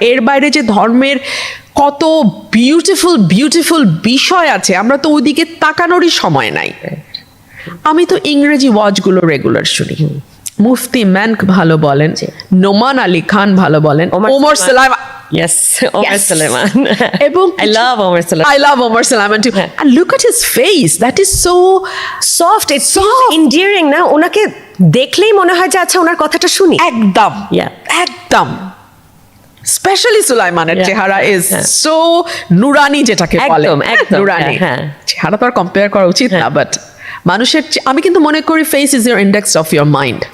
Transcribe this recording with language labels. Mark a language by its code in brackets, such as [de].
[bn] এর বাইরে যে ধর্মের কত বিউটিফুল বিউটিফুল বিষয় আছে, আমরা তো ওইদিকে তাকানোরই সময় নাই। আমি তো ইংরেজি ওয়াচগুলো রেগুলার শুনি। মুফতি ম্যানক ভালো বলেন, নোমান আলী খান ভালো বলেন, Omar Solaiman. [en] Yes, Omar Suleiman. [bn] এবং [en] I love Omar Suleiman. I love Omar Suleiman too. And look at his face, that is so Soft, it's so endearing না? [bn] ওনাকে দেখলেই মনে হয় যে আচ্ছা ওনার কথাটা শুনি। একদম, [en] Yeah. [bn] একদম। স্পেশালি সুলাইমানের চেহারা [en] is so [bn] নুরানি, যেটাকে বলে একদম, একদম, নুরানি। হ্যাঁ। চেহারা তো আর কম্পেয়ার করা উচিত না, বাট মানুষের আমি কিন্তু মনে করি [en] Face is your index of your mind.